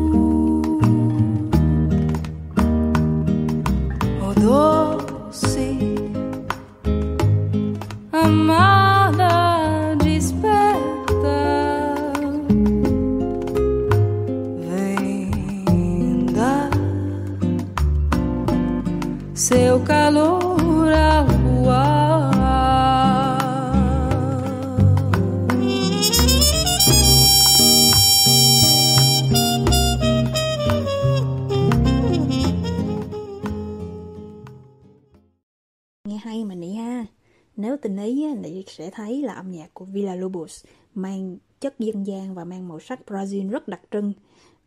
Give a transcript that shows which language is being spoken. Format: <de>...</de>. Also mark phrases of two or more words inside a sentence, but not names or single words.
<pt>Oh, doce amada, desperta, vem dar seu calor ao luar.</pt> <vi>Nghe hay mà Nị ha. Nếu tình ý Nị sẽ thấy là âm nhạc của Villa-Lobos mang chất dân gian và mang màu sắc Brazil rất đặc trưng.</vi>